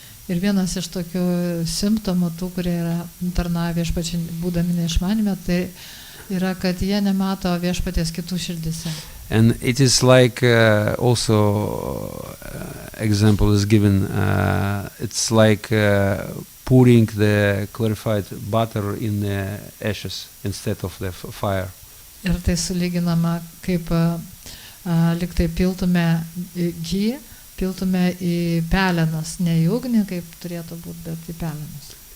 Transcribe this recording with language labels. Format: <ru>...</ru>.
<lt>Ir vienas iš tokių simptomų tų, kurie yra tarnavę viešpačiai būdami neišmanime, tai yra, kad jie nemato viešpaties kitų širdise.</lt> <en>And it is like also example is given. It's like pouring the clarified butter in the ashes instead of the fire.</en> <lt>Ir tai sulyginama, kaip liktai piltume ghee, piltume į pelenas, ne į ugnį, kaip turėtų būti, bet į pelenas.</lt>